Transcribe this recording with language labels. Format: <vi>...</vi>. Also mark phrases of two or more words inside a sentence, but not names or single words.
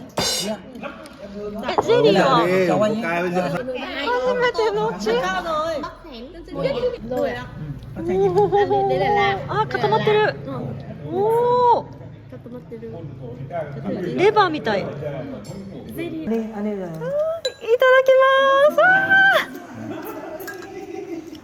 <vi>Jelly à? Cháu anh ấy. Không phải tiền đâu chứ. đây là lạc.</vi> <ja>固まってる。おお。レバーみたい。いただきます。</ja>